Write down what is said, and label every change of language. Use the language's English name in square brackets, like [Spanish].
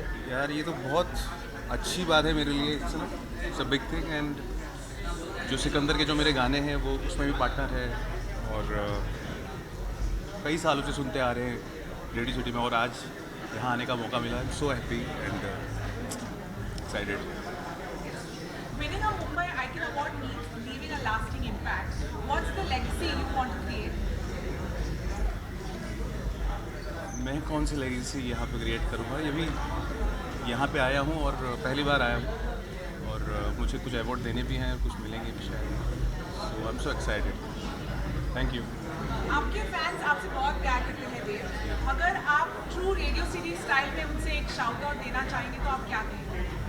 [Hindi] यार ये तो बहुत अच्छी बात है मेरे लिए, [English] It's a big thing. [Hindi] And जो सिकंदर के जो मेरे गाने हैं वो उसमें भी पार्टनर है, और कई सालों से सुनते आ रहे हैं रेडियो सिटी में, और आज यहाँ आने का मौका मिला। [English] I am so happy and excited. Winning a Mumbai Icon Award means leaving a lasting impact. What's the legacy you want to create? [Hindi] मैं कौन सी लेगेसी यहाँ पे क्रिएट करूँगा? ये भी यहाँ पे आया हूँ और पहली बार आया हूँ, और मुझे कुछ अवार्ड देने भी हैं और कुछ मिलेंगे भी शायद। [English] So I am so excited. Thank you. [Hindi] आपके फैंस आपसे बहुत प्यार करते हैं देव। अगर आप ट्रू रेडियो सिटी स्टाइल में उनसे एक शाउट आउट देना चाहेंगे तो आप क्या कहेंगे?